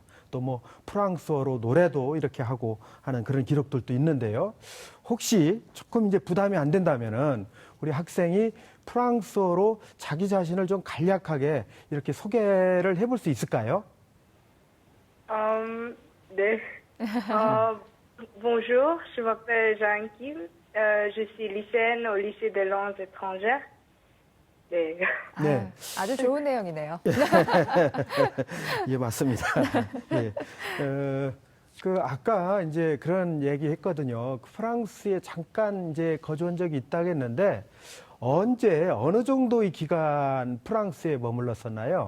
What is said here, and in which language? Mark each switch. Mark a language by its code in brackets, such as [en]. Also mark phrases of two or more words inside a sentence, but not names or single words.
[ko] 또 뭐 프랑스어로 노래도 이렇게 하고 하는 그런 기록들도 있는데요. 혹시 조금 이제 부담이 안 된다면은 우리 학생이 프랑스어로 자기 자신을 좀 간략하게 이렇게 소개를 해볼 수 있을까요? 네. [fr] Bonjour, je m'appelle Jeanne Kim. Je suis lycéenne au lycée des langues étrangères. [ko] 네. 네. 아주 좋은 내용이네요. 예, 맞습니다. 예. 그 아까 이제 그런 얘기 했거든요. 프랑스에 잠깐 이제 거주한 적이 있다고 했는데 언제 어느 정도의 기간 프랑스에 머물렀었나요?